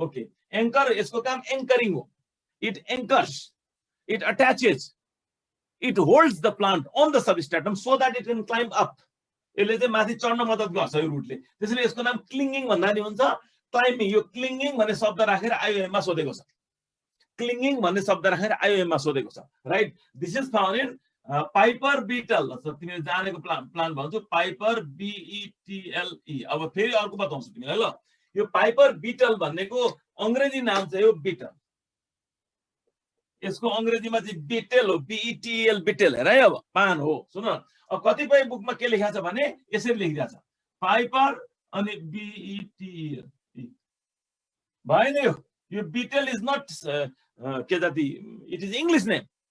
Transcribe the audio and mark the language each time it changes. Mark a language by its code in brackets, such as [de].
[ne] Okay, anchor, यसको काम anchoring हो। [en] It anchors, it attaches, it holds the plant on the substratum so that it can climb up. [ne] यसले चाहिँ माथि चढ्न मद्दत गर्छ यो रुटले। त्यसैले यसको नाम क्लिङ्गिङ भन्दा नि हुन्छ, क्लाइम्बिङ, यो क्लिङ्गिङ भन्ने शब्द राखेर आइओएममा सोधेको छ। क्लिङ्गिङ भन्ने शब्द राखेर आइओएममा सोधेको छ, right? [en] This is found in piper betle. [ne] तिमीले जानेको प्लान्ट भन्छु, पाइपर BETLE। अब फेरि अर्को बताउँछु तिमीलाई ल। यो पाइपर बिटल भन्नेको अंग्रेजी नाम चाहिँ हो बिटल। यसको अंग्रेजीमा चाहिँ बिटेल हो, BETL, बिटेल। हेर है, अब पान हो। सुन, अब कतिपय बुकमा के लेखा छ भने यसरी लेखिरहेको छ, पाइपर अनि BETL भएन। [en] यो betle is not [ne] के जाति, [en] It is English name.